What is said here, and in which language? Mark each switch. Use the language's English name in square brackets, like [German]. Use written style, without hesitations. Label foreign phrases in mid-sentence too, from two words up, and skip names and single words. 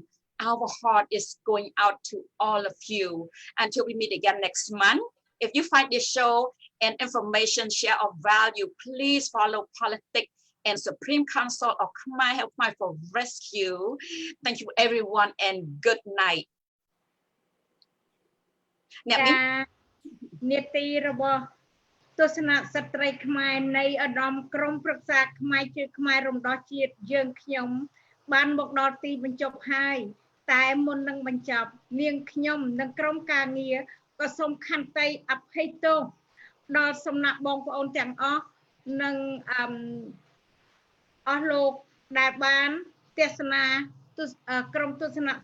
[English] Our heart is going out to all of you. Until we meet again next month, if you find this show and information share of value, please follow Politics and Supreme Council of Khmer Help Khmer for Rescue. Thank you everyone and good night. [Khmer] នេតិរបស់ទស្សនៈស្ត្រីខ្មែរនៃឧត្តមក្រុមប្រឹក្សាខ្មែរជឿខ្មែររំដោះជាតិយើងខ្ញុំបានមកដល់ទីបញ្ចប់ហើយតែមុននឹងបញ្ចប់នាងខ្ញុំនិងក្រុមការងារក៏សូមខន្តីអភ័យទោសដល់សំណាក់បងប្អូនទាំងអស់និងអស់លោកដែលបានទេសនាក្រុមទស្សនៈ